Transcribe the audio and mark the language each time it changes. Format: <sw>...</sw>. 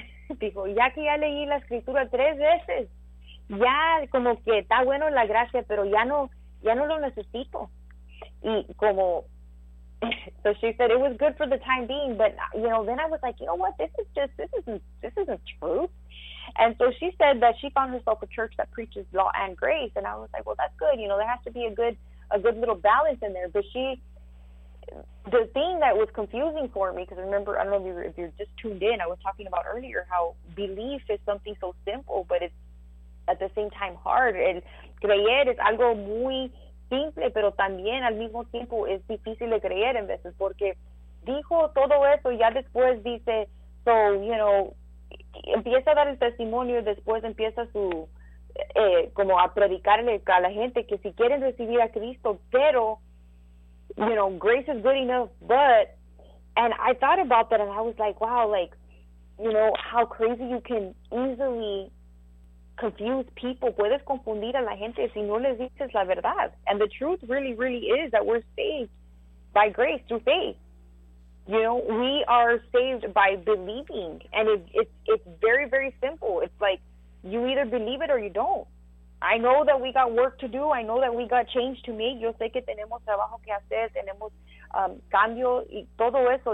<es>Dijo, ya que ya leí la escritura 3 veces, ya como que está bueno la gracia, pero ya no lo necesito. Y como,</es> <en>so she said it was good for the time being, but, you know, then I was like, you know what, this isn't true. And so she said that she found herself a church that preaches law and grace. And I was like, well, that's good. You know, there has to be a good little balance in there. But she, the thing that was confusing for me, because remember, I don't know if you're just tuned in, I was talking about earlier how belief is something so simple, but it's at the same time hard.</en> <es>And creer es algo muy simple, pero también al mismo tiempo es difícil de creer en veces. Porque dijo todo eso, ya después dice,</es> <en>so, you know,</en> <es>empieza a dar el testimonio y después empieza su como a predicarle a la gente que si quieren recibir a Cristo, pero,</es> <en>you know, grace is good enough, but, and I thought about that and I was like, wow, like, you know, how crazy you can easily confuse people.</en> <es>Puedes confundir a la gente si no les dices la verdad.</es> <en>And the truth really, really is that we're saved by grace through faith. You know, we are saved by believing, and it's very, very simple. It's like you either believe it or you don't. I know that we got work to do. I know that we got change to make.</en> <es>Yo sé que tenemos trabajo que hacer, tenemos cambio y todo eso.</es>